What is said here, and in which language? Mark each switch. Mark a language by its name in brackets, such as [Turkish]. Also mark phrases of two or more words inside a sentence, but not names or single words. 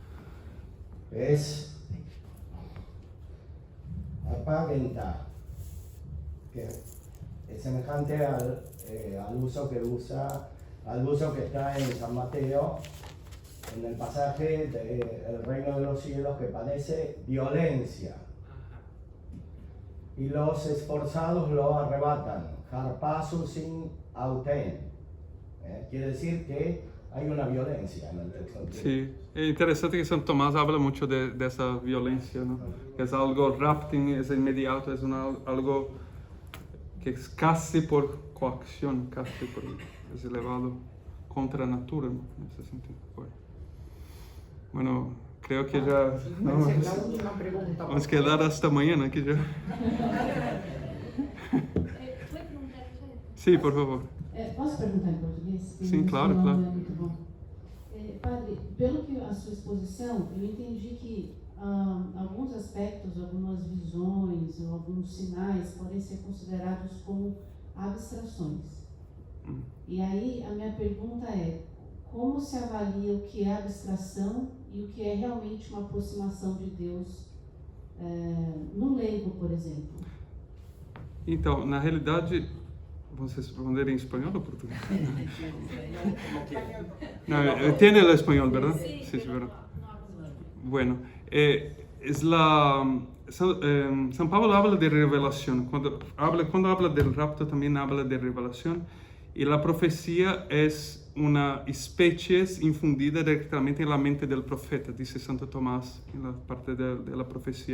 [Spanish] Es apagenta, que es semejante al uso que está en San Mateo, en el pasaje del reino de los cielos, que padece violencia y los esforzados lo arrebatan. [Greek] ἁρπάζουσιν αὐτήν. [Spanish] Quiere decir que hay una violencia en el texto. Sí, es interesante que Santo Tomás habla mucho de esa violencia, ¿no? Que es algo rapting, es inmediato, es algo que es casi por coacción, casi por, es elevado contra natura, ¿no? En ese sentido. Bueno, creo que ya Puede ser la última pregunta. vamos a quedar hasta mañana aquí ya. ¿Puede preguntar usted? Sí, por favor. [Portuguese] Posso perguntar em português? Sim, claro, Não claro. é muito bom. Padre, pelo que a sua exposição, eu entendi que alguns aspectos, algumas visões, ou alguns sinais podem ser considerados como abstrações. E aí a minha pergunta é: como se avalia o que é abstração e o que é realmente uma aproximação de Deus no leigo, por exemplo? Então, na realidade, vamos responder em espanhol ou português? [Spanish] No, tiene el español, ¿verdad? Sí, sí, verdad. Bueno, San Pablo habla de revelación. Cuando habla del rapto también habla de revelación. Y la profecía es una especie infundida directamente en la mente del profeta, dice Santo Tomás en la parte de la profecía.